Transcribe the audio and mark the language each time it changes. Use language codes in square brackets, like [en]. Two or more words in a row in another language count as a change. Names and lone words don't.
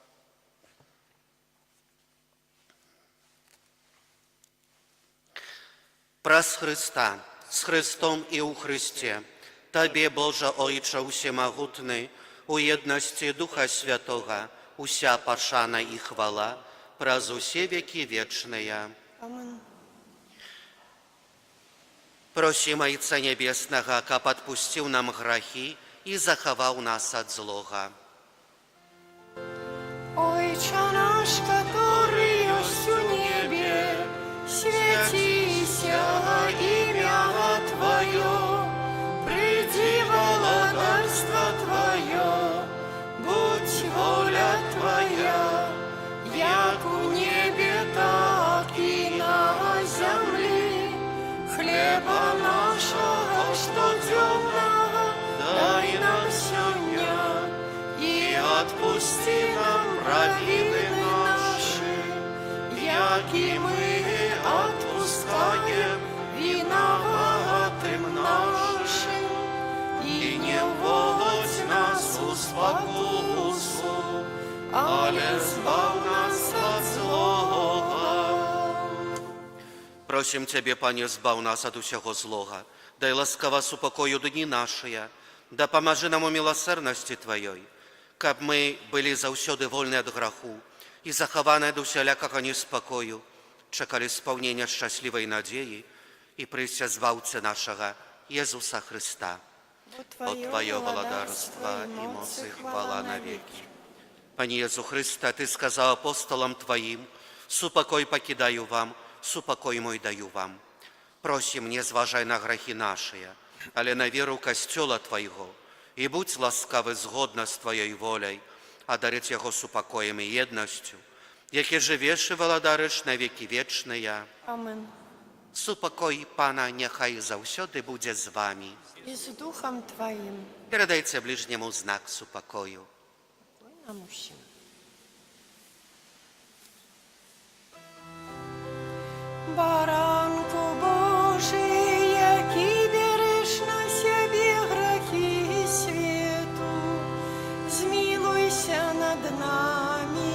[be] Праз Хрыста, з Хрыстом і ў Хрысце, Табе, Божа Ойча усемагутны, у еднасці Духа Святога, уся пашана і хвала, праз усе векі вечныя. Амин. Просім Айца Небеснага, каб адпусціў нам грахі і захаваў нас ад злога. [ru] Ойче наш, который есть у небе, святися имя Твое, приди владарство Твое, будь воля Твоя, як у небе, так и на земле. Хлеба нашего штодневного дай нам сегодня, и отпусти нам провины наши, як и мы отпускаем виноватым нашим, и не вводь нас в спокусу, але збав нас от злого. [be] Просім Тебе, Пане, збав нас ад усяго злога, дай ласкава супокою дні нашыя, дапамажы нам у міласэрнасці Тваёй, каб мы былі заўсёды вольны ад граху і захаваны ад усялякага неспакою, чакалі спаўнення шчаслівай надзеі і прыйсця зваўцы нашага Езуса Христа. [ru] От Твое владарство и моц и хвала навеки. Пане Езу Христе, Ты сказал апостолам Твоим: «Супокой покидаю вам, супокой мой даю вам». Просим, не зважай на грехи наши, але на веру Костела Твоего, и будь ласкавы згодно с Твоей волей, одарить Его супокоем и едностью, яке живешь и владариш на веки вечные. Amen. [be] Супокой Пана нехай заўсёды будзе з вами. [pl] I z duchem Twoim. [ru] Передайте ближнему знак супокою. [pl] A musimy. Baranku Boży, jaki bierzesz na siebie grzechy światu, zmiłuj się nad nami.